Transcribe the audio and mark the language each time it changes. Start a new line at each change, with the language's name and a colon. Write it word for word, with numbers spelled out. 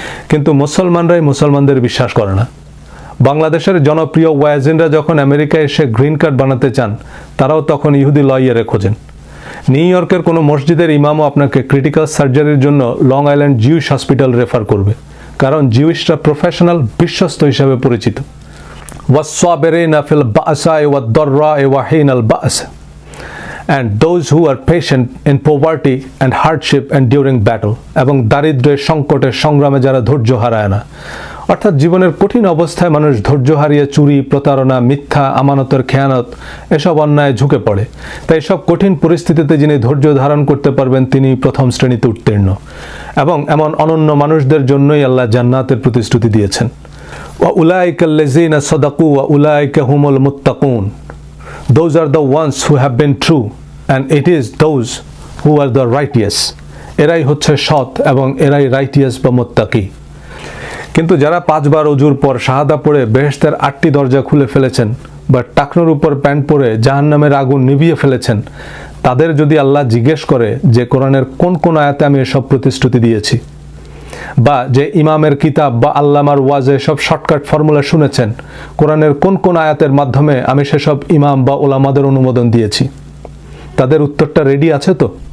Bangla: কিন্তু মুসলমানরাই মুসলমানদের বিশ্বাস করে না। বাংলাদেশের জনপ্রিয় ওয়াজিনরা যখন আমেরিকায় এসে গ্রিন কার্ড বানাতে চান, তারাও তখন ইহুদি লয়ারে খোঁজেন। নিউ ইয়র্কের কোনো মসজিদের ইমামও আপনাকে ক্রিটিক্যাল সার্জারির জন্য Long Island Jewish Hospital refer করবে, কারণ জিউইশরা প্রফেশনাল, বিশ্বস্ত হিসাবে পরিচিত।
Arabic: والصابرين في البأساء والضراء وحين البأس
English: and those who are patient in poverty and hardship and during battle,
Bangla: এবং দারিদ্র্যের, সংকটের, সংগ্রামে যারা ধৈর্য হারায় না। অর্থাৎ জীবনের কঠিন অবস্থায় মানুষ ধৈর্য হারিয়ে চুরি, প্রতারণা, মিথ্যা, আমানতের খেয়ানত এসব অন্যায় ঝুঁকে পড়ে। তাই সব কঠিন পরিস্থিতিতে যিনি ধৈর্য ধারণ করতে পারবেন তিনি প্রথম শ্রেণীতে উত্তীর্ণ, এবং এমন অনন্য মানুষদের জন্যই আল্লাহ জান্নাতের প্রতিশ্রুতি দিয়েছেন।
Arabic: وَأُولَٰئِكَ الَّذِينَ صَدَقُوا وَأُولَٰئِكَ هُمُ الْمُتَّقُونَ,
English: those are the ones who have been true and it is those who are the righteous,
Bangla: এরাই হচ্ছে সৎ এবং এরাই রাইটিয়াস বা মুত্তাকি। কিন্তু যারা পাঁচবার ওজুর পর শাহাদা পড়ে বেহেশতের আটটি দরজা খুলে ফেলেছেন বা টাকনোর উপর প্যান্ট পরে জাহান্নামের আগুন নিভিয়ে ফেলেছেন, তাদের যদি আল্লাহ জিজ্ঞেস করে যে কোরআনের কোন কোন আয়াতে আমি এসব প্রতিশ্রুতি দিয়েছি, বা যে ইমামের কিতাব বা আল্লামার ওয়াজে সব শর্টকাট ফর্মুলা শুনেছেন, কোরআনের কোন কোন আয়াতের মাধ্যমে আমি সেসব ইমাম বা ওলামাদের অনুমোদন দিয়েছি, তাদের উত্তরটা রেডি আছে তো?